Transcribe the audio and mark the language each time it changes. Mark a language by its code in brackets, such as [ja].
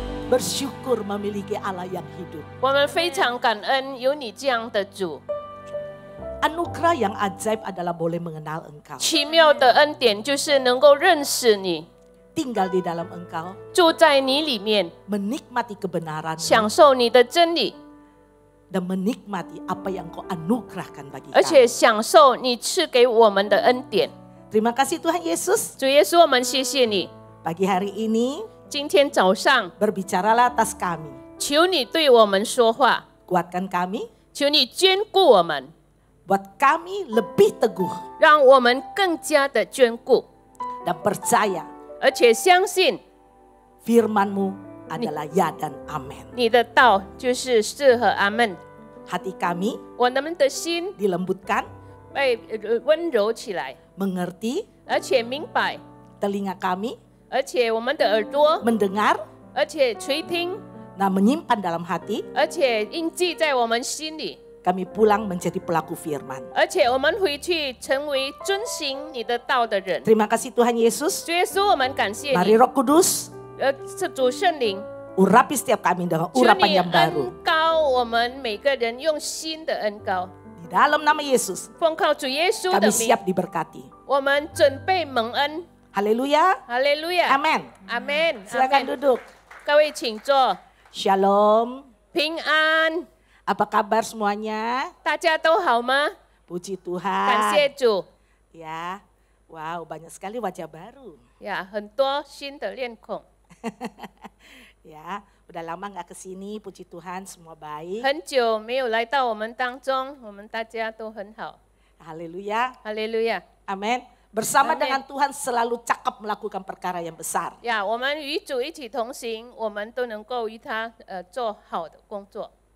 [id] bersyukur memiliki Allah yang hidup. [zh] 我们非常感恩有你这样的主， [id] Anugerah yang ajaib adalah boleh mengenal Engkau. [zh] 奇妙的恩典就是能够认识你， [id] Tinggal di dalam Engkau, [zh] 住在你里面， [id] menikmati kebenaran [zh] 享受你的真理， [id] dan menikmati apa yang Kau anugerahkan bagi [zh] 而且 [id] kami. [zh] 享受你赐给我们的恩典。 [id] Terima kasih Tuhan Yesus. [zh] 主耶稣，我们谢谢你， [id] Pagi hari ini [zh] 今天早上 [id] berbicaralah atas kami. [zh] 求你对我们说话， [id] Kuatkan kami, [zh] 求你眷顾我们， [id] buat kami lebih teguh [zh] 让我们更加的眷顾， [id] dan percaya [zh] 而且相信 [id] firman-Mu adalah ya dan amin. [zh] 你的道就是是和阿门。 [id] Hati kami [zh] 我们的心 [id] dilembutkan, [zh] 被温柔起来， [id] mengerti, [zh] 而且明白， [id] telinga kami [zh] 而且我们的耳朵， [id] mendengar, [zh] 而且垂听， [id] dan menyimpan dalam hati. [zh] 而且印记在我们心里， [id] Kami pulang menjadi pelaku firman. [zh] 而且我们回去成为遵行你的道的人。 [id] Terima kasih Tuhan Yesus. [zh] 主耶稣，我们感谢 [id] Mari [zh] 你， [id] Roh Kudus [zh] 是主圣灵， [id] urapi setiap kami dengan [zh] 求 [id] urapan [zh] 你 [id] yang baru. [zh] 恩膏我们每个人，用新的恩膏， [id] Di dalam nama Yesus, [zh] 奉靠主耶稣的 [id] kami [zh] 名， [id] siap diberkati. [zh] 我们准备蒙恩。 [id] Haleluya. [zh] 哈利路亚， [id] Amin. [zh] 阿门，阿 [id] Silakan [zh] 门。 [id] duduk. [zh] 各位请坐， [id] Shalom. [zh] 平安， [id] Apa kabar semuanya? [zh] 大家都好吗？ [id] Puji [zh] 感谢主。 [id] Ya. Wow, banyak sekali wajah baru. [zh] 呀，很多新的脸孔， [id] Ya, udah lama nggak kesini. Puji Tuhan, semua baik. [zh] 很久没有来到我们当中，我们大家都很好。 [id] Haleluya. [zh] 哈利路亚。 [id] Amin. Bersama Amin. dengan Tuhan selalu cakap melakukan perkara yang besar. [zh] 呀，我们与主一起同行，我们都能够与他做好的工作。